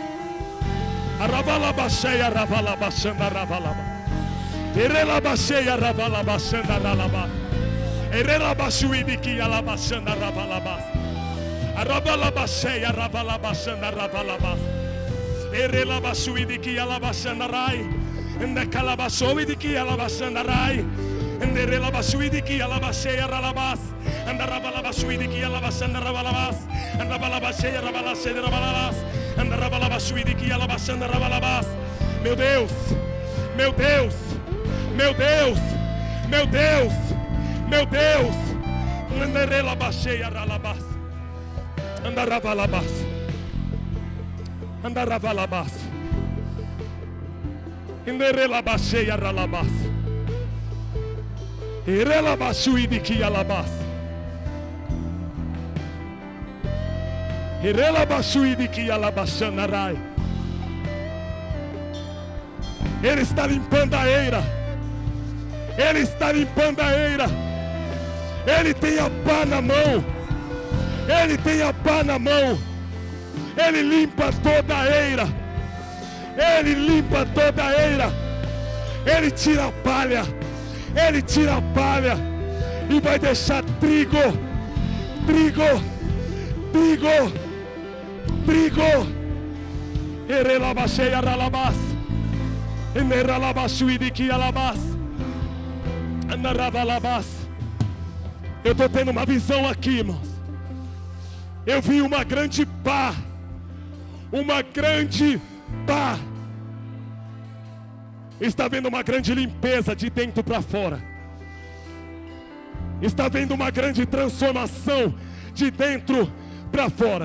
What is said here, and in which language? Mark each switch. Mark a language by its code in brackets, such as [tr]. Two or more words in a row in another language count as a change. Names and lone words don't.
[pt] Aravalabasheya ravalabashanda ravalabas. Irelabasheya ravalabashanda ralabas. Irelabashuidiki alabashanda ravalabas. Aravalabasheya ravalabashanda ravalabas. Irelabashuidiki alabashanda rai. And the Calabashoidiki Alabashandarai, and the Relabashuidiki Alabashea Ralabas, and the Rabalabashuidiki Alabashandarabas, and the Balabashea Rabalashedabas, and the Rabalabashuidiki Alabashandarabas. Meu Deus, meu Deus, meu Deus, meu Deus, meu Deus, and the Relabashea Ralabas, and the Rabalabas, and the Rabalabas. In the relabasheya ralabas, irelabashuidiki alabas, irelabashuidiki alabashanarai. Ele está limpando a eira. Ele está limpando a eira. Ele tem a pá na mão. Ele tem a pá na mão. Ele limpa toda a eira. Ele limpa toda a eira. Ele tira a palha. Ele tira a palha e vai deixar trigo, trigo, trigo, trigo. Erelabasheia ralabas, eneralabashuidiki alabas, anaravalabas. Eu estou tendo uma visão aqui, irmãos. Eu vi uma grande pá, uma grande pá. Está vendo uma grande limpeza de dentro para fora. Está vendo uma grande transformação de dentro para fora.